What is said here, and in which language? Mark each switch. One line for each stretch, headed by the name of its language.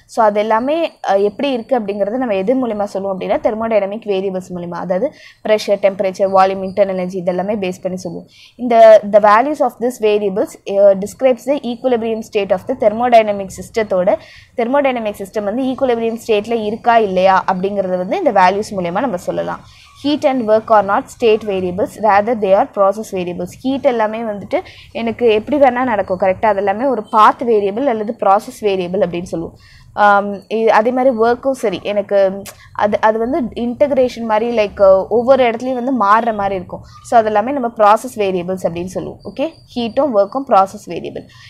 Tamil: So அது எல்லாமே எப்படி இருக்குது அப்படிங்கிறத நம்ம எது மூலிமா சொல்லுவோம் அப்படின்னா தெர்மோடைனமிக் வேரியபிள்ஸ் மூலிமா, அதாவது pressure, temperature, volume, internal energy இதெல்லாமே பேஸ் பண்ணி சொல்லுவோம். இந்த
English: values of this variables describes the equilibrium state of the thermodynamic சிஸ்டத்தோட
Tamil: thermodynamic system வந்து ஈக்குலிபிரியம் ஸ்டேட்டில் இருக்கா இல்லையா அப்படிங்கிறத வந்து இந்த வேல்யூஸ் மூலமா நம்ம சொல்லலாம்.
English: Heat and work are not state variables, rather they are process variables.
Tamil: Heat எல்லாமே வந்துட்டு எனக்கு எப்படி வேணால் நடக்கும், கரெக்டாக அது எல்லாமே ஒரு பாத் வேரியபிள் அல்லது ப்ராசஸ் வேரியபிள் அப்படின்னு சொல்லுவோம். அதே மாதிரி ஒர்க்கும் சரி, எனக்கு அது வந்து இன்டகிரேஷன் மாதிரி லைக் ஒவ்வொரு இடத்துலையும் வந்து மாறுற மாதிரி இருக்கும். ஸோ அது எல்லாமே நம்ம ப்ராசஸ் வேரியபிள்ஸ் அப்படின்னு சொல்லுவோம், ஓகே. ஹீட்டும் ஒர்க்கும் ப்ராசஸ் வேரியபிள்.